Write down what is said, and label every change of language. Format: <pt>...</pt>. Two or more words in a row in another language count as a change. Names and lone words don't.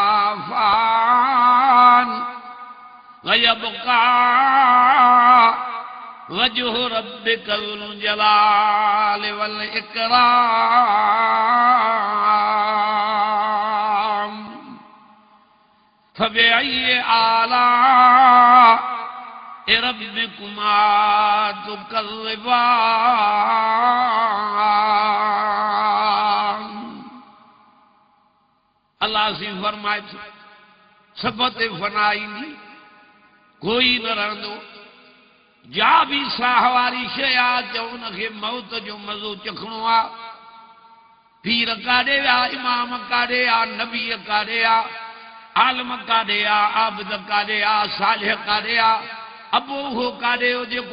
<ar>فان ويبقى وجه ربك ذو الجلال والإكرام فبأي آلاء ربكما تكذبان</ar> <sd>अल्लाह से फरमाए थो सब ते फना ईंदी कोई न रहंदो जा भी साह वारी शइ आहे त उनखे मौत जो मज़ो चखणो आहे पीर काॾे विया इमाम काॾे आहे नबी काॾे आहे आलम काॾे आहे आबिद काॾे आहे सालिह काॾे आहे अबो हो काॾे हो जेको</sd>